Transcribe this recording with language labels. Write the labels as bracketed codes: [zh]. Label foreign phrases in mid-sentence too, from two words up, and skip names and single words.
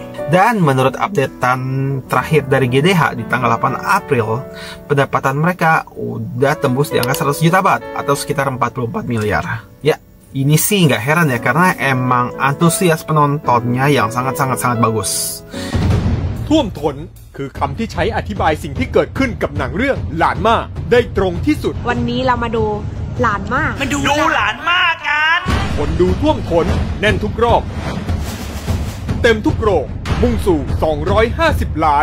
[id] Dan menurut updatean terakhir dari GDH di tanggal 8 April, pendapatan mereka udah tembus di angka 100 juta baht atau sekitar 44 miliar. Ya, ini sih nggak heran ya, karena emang antusias penontonnya yang sangat bagus. [th] ท่วมท้นคือคำที่ใช้อธิบายสิ่งที่เกิดขึ้นกับหนังเรื่องหลานมาได้ตรงที่สุด วันนี้เรามาดูหลานมาก ดูหลานมากกัน คนดูท่วมท้นแน่นทุกรอบ เต็มทุกโรงมุ่งสู่250 ล้าน